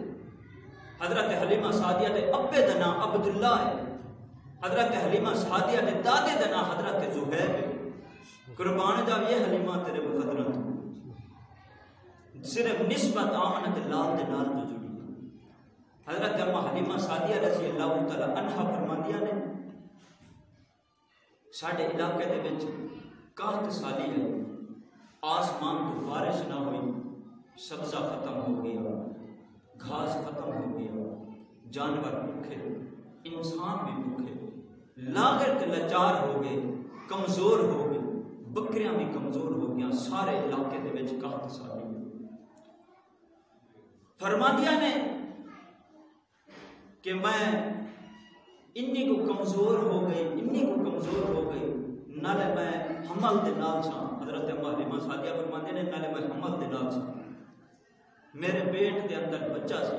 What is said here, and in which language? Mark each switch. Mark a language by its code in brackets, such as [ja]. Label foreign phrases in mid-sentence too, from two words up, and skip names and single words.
[pa] حضرت حلیمہ سعدیہ دے ابے دا نام عبداللہ ہے. حضرت حلیمہ سعدیہ دے دادے دا نام حضرت زہیب ہے. قربان جاویے حلیمہ تیرے مقدراں صرف نسبت آمنت لال دے نال تو جڑی. حضرت اما حلیمہ سعدیہ [ar] رضی اللہ تعالی عنہا [pa] فرماندیاں نے ساڈے علاقے دے وچ 61 سالی ہے، آسمان تو بارش نہ ہوئی، سبزہ ختم ہو گیا، گھاس ختم ہو گیا، جانور بھوکے، انسان بھی بھوکے، لاغر تے لاچار ہو گئے، کمزور ہو گئے، بکریاں بھی کمزور ہو گیا. سارے علاقے دے وچ 61 سالی فرماندیاں نے کہ میں انی کو کمزور ہو گئی، انی کو کمزور ہو گئی، نالے میں حمل دے نال سا. حضرت اما حلیمہ سعدیہ فرماندے نے نالے میں حمل دے نال سا، میرے پیٹ دے اندر بچہ سی.